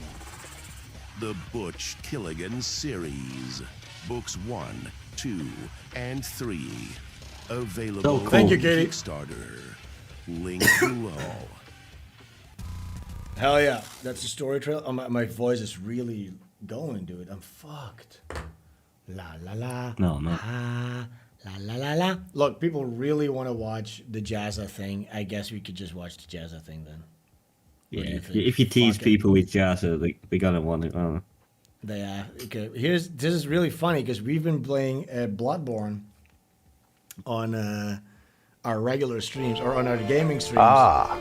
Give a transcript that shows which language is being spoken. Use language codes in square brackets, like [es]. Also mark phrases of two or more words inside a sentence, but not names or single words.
[en] The Butch Killigan Series. Books 1, 2, and 3. Available Thank you, Katie. on Kickstarter. Link below. Hell yeah. That's the story trailer. Oh, my voice is really going, dude. I'm fucked. La la la. No, no. La la la la. Look, people really want to watch the Jazza thing. I guess we could just watch the Jazza thing then. Yeah, if you tease people with Jazza, they're gonna want it. They are. Okay, this is really funny because we've been playing Bloodborne on our regular streams or on our gaming streams.